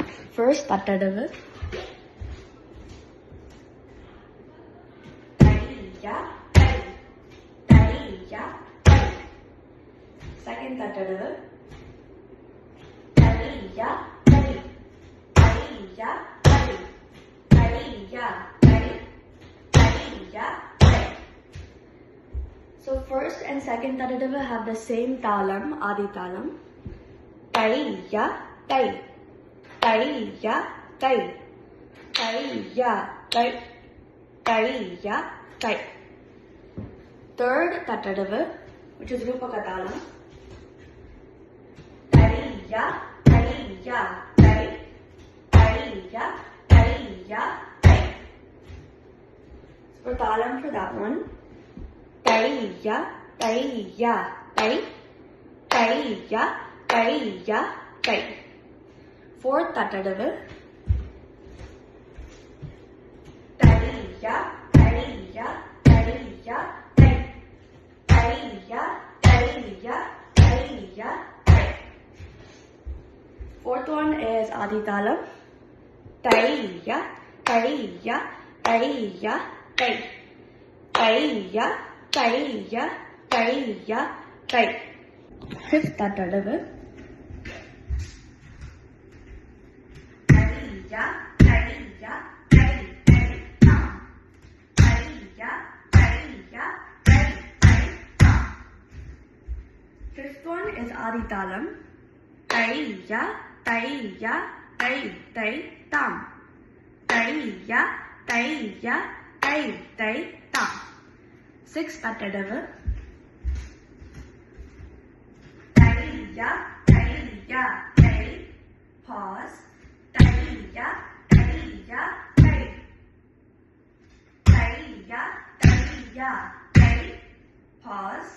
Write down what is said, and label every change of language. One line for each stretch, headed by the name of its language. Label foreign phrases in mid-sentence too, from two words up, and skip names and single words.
English: First தட்டடவு. Second தட்டடவு. So first and second tadadava have the same talam, adi talam. Tai ya tai, tai ya tai, tai ya tai, tai ya tai. Third tadadava, which is rupaka talam. Tai ya tai ya tai, tai ya tai ya tai. So for talam for that one. Tai ya tai ya tai, tai ya tai ya tai. Fourth tadadava. Tai ya tai ya tai ya tai, tai ya tai ya tai ya tai. Fourth one is adi talam. Tai ya tai ya tai ya tai, tai ya tai ya tai ya tai. Fifth tadadava. Tai ya tai ya tai tai tam, tai ya tai ya tai tai tam. Fifth one is adi talam. Tai ya tai ya tai tai tam, tai ya tai ya tai tai tam. Sixth tadadava. Tai ya tai, pause. Tai ya tai, tai ya tai, pause.